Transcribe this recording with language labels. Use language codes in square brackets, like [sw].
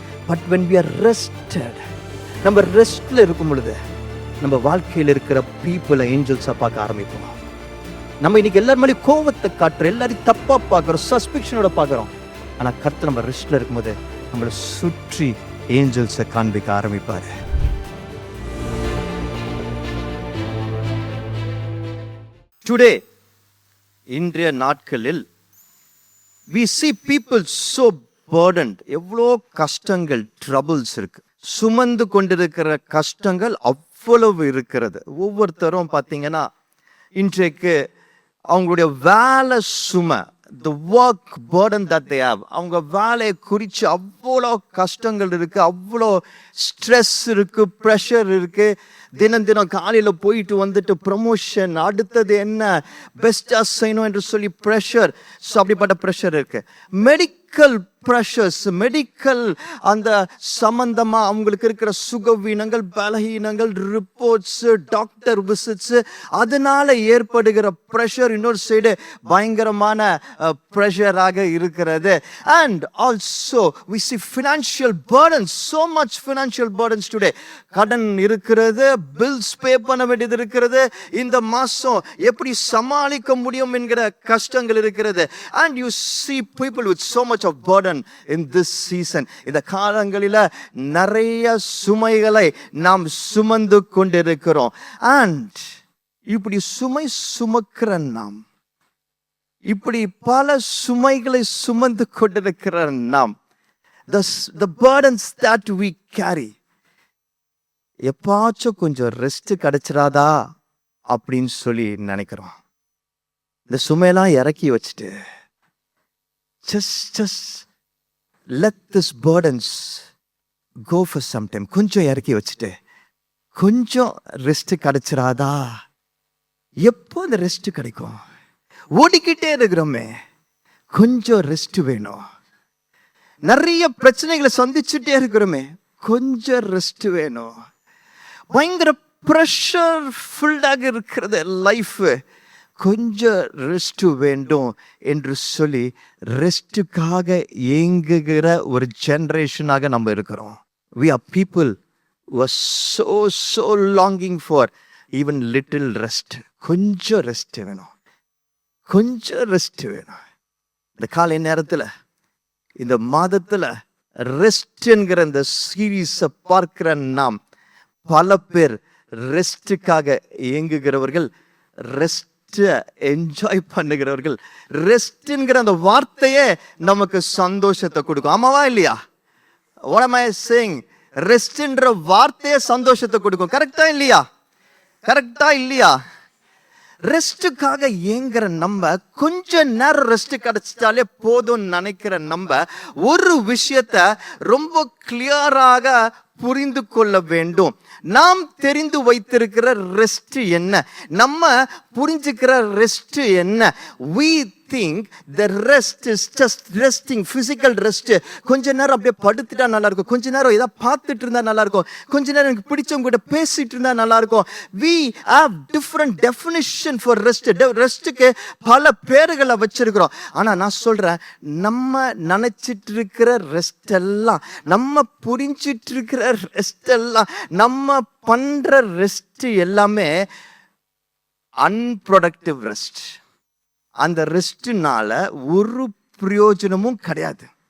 [en] But when we are rested, [ta] நம்ம ரெஸ்ட்ல இருக்கும் பொழுது நம்ம வாழ்க்கையில் இருக்கிற பீப்புளை ஏஞ்சல்ஸா பார்க்க ஆரம்பிப்போம். நம்ம இன்னைக்கு எல்லாரும் மேலே கோவத்தை காட்டுறோம், எல்லாரையும் தப்பா பார்க்குறோம், சஸ்பெக்ஷனோட பார்க்குறோம். ஆனா கர்த்தர் நம்ம ரெஸ்ட்ல இருக்கும்போது நம்மளை சுற்றி ஏஞ்சல்ஸை காண்பிக்க ஆரம்பிப்பாரு. [en] today, [ta] இன்றைய நாட்களில் [en] we see people so burdened. [ta] எவ்வளோ கஷ்டங்கள், ட்ரபிள்ஸ் இருக்கு, சுமந்து கொண்டிருக்கிற கஷ்டங்கள் அவ்வளவு இருக்கிறது. ஒவ்வொருத்தரும் பார்த்தீங்கன்னா இன்றைக்கு அவங்களுடைய வேலை சுமை, [en] the work burden that they have, [ta] அவங்க வேலையை குறித்து அவ்வளோ கஷ்டங்கள் இருக்கு, அவ்வளோ ஸ்ட்ரெஸ் இருக்கு, ப்ரெஷர் இருக்கு. தினம் தினம் காலையில் போயிட்டு வந்துட்டு ப்ரமோஷன், அடுத்தது என்ன பெஸ்டாக செய்யணும் என்று சொல்லி ப்ரெஷர். ஸோ அப்படிப்பட்ட ப்ரெஷர் இருக்கு. மெடிக்கல் ப்ரெஷர்ஸ், மெடிக்கல் அந்த சம்பந்தமா அவங்களுக்கு இருக்கிற சுகவீனங்கள், பலகீனங்கள், ரிப்போர்ட்ஸ், டாக்டர் விசிட்ஸ், அதனால ஏற்படுகிற ப்ரெஷர் இன்னொரு சைடு பயங்கரமான ப்ரெஷராக இருக்கிறது. [en] And also we see financial burdens, so much financial burdens today. [ta] கடன் இருக்கிறது, பில்ஸ் பே பண்ண வேண்டியது இருக்கிறது, இந்த மாசம் எப்படி சமாளிக்க முடியும் என்கிற கஷ்டங்கள் இருக்கிறது. [en] and you see people with so much of burden in this season. [ta] இந்த காலங்களில நிறைய சுமைகளை நாம் சுமந்து கொண்டிருக்கிறோம். and இப்படி சுமை சுமக்கிற நாம், இப்படி பல சுமைகளை சுமந்து கொண்டிருக்கிற நாம், [en] the burdens that we carry, [ta] எப்பாச்சும் கொஞ்சம் ரெஸ்ட் கிடைச்சிடாதா அப்படின்னு சொல்லி நினைக்கிறோம். இந்த சுமையெல்லாம் இறக்கி வச்சுட்டு [en] just let this burdens go for some time. [ta] கொஞ்சம் இறக்கி வச்சுட்டு கொஞ்சம் ரெஸ்ட் கிடைச்சிடாதா? எப்போ இந்த ரெஸ்ட் கிடைக்கும்? ஓடிக்கிட்டே இருக்கிறோமே, கொஞ்சம் ரெஸ்ட் வேணும். நிறைய பிரச்சனைகளை சந்திச்சுட்டே இருக்கிறோமே, கொஞ்சம் ரெஸ்ட் வேணும். பயங்கர ப்ரெஷர் ஃபுல்லாக இருக்கிறது லைஃப், கொஞ்சம் ரெஸ்ட் வேண்டும் என்று சொல்லி ரெஸ்ட்டுக்காக ஏங்குகிற ஒரு ஜெனரேஷனாக நம்ம இருக்கிறோம். [en] we are people who are so longing for even little rest. [ta] கொஞ்சம் ரெஸ்ட் வேணும், கொஞ்சம் ரெஸ்ட் வேணும். இந்த காலை நேரத்தில், இந்த மாதத்தில் ரெஸ்ட் என்கிற இந்த சீரீஸை பார்க்கிற நாம் பல பேர் ரெஸ்ட்டுக்காக இயங்குகிறவர்கள், ரெஸ்ட் என்ஜாய் பண்ணுகிறவர்கள். ரெஸ்ட் என்கிற அந்த வார்த்தையே நமக்கு சந்தோஷத்தை கொடுக்கும். ஆமாவா இல்லையா? [en] what am I saying? [ta] Rest என்ற வார்த்தையே சந்தோஷத்தை கொடுக்கும். கரெக்டா இல்லையா? கரெக்டா இல்லையா? ரெஸ்ட்டுக்காக ஏங்குற நம்ம, கொஞ்ச நேரம் ரெஸ்ட் கிடைச்சிட்டாலே போதும் நினைக்கிற நம்ம, ஒரு விஷயத்த ரொம்ப கிளியராக புரிந்து கொள்ள வேண்டும். நாம் தெரிந்து வைத்திருக்கிற ரெஸ்ட் என்ன, நம்ம புரிஞ்சுக்கிற ரெஸ்ட் என்ன? [en] we think the rest is just resting, physical rest. [ta] கொஞ்ச நேரம் அப்படியே படுத்துட்டா நல்லா இருக்கும், கொஞ்ச நேரம் ஏதாவது பார்த்துட்டு இருந்தா நல்லா இருக்கும், கொஞ்ச நேரம் எனக்கு பிடிச்சவங்க கிட்ட பேசிட்டு இருந்தா நல்லா இருக்கும். [en] we have different definition for rest. [ta] ரெஸ்ட்டுக்கு பல பேர்களை வச்சிருக்கிறோம். ஆனா நான் சொல்றேன், நம்ம நினைச்சிட்டு இருக்கிற ரெஸ்ட் எல்லாம், நம்ம புரிஞ்சிட்டு இருக்கிற ரெஸ்ட் எல்லாம், நம்ம பண்ற ரெஸ்ட் எல்லாமே அன்ப்ரொடக்டிவ் ரெஸ்ட். அந்த ரெஸ்ட்னால ஒரு பிரயோஜனமும் கிடையாது.